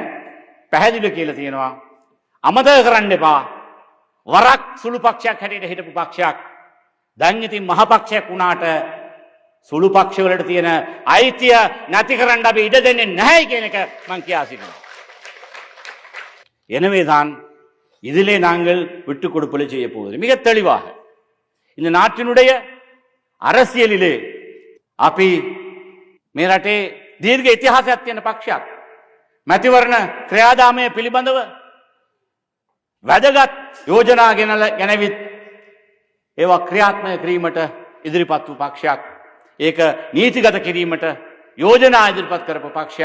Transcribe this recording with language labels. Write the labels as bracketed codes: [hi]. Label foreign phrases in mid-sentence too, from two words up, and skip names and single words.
[si] පැහැදිලිව කියලා තියෙනවා. අමතක කරන්න එපා. වරක් සුළු පක්ෂයක් හැටියට හිටපු පක්ෂයක් දැන් ඉතින් මහ පක්ෂයක් වුණාට සුළු පක්ෂ වලට තියෙන අයිතිය නැති කරන්න අපි ඉඩ දෙන්නේ නැහැ කියන එක මම කියා සිටිනවා. [ta] எனவே தான் இதிலே நாங்கள் விட்டுக் கொடுப்பலை செய்ய போவதில்லை. மிக தெளிவாக இந்த நாட்டினுடைய அரசியலிலே [si] අපි මේ රටේ දීර්ඝ ඉතිහාසයක් තියෙන පක්ෂයක්. මැතිවරණ ක්‍රියාදාමය පිළිබඳව වැදගත් යෝජනා ගෙනවිත් ඒවා ක්‍රියාත්මක කිරීමට ඉදිරිපත් වූ පක්ෂයක්. ඒක නීතිගත කිරීමට යෝජනා ඉදිරිපත් කරපු පක්ෂයක්.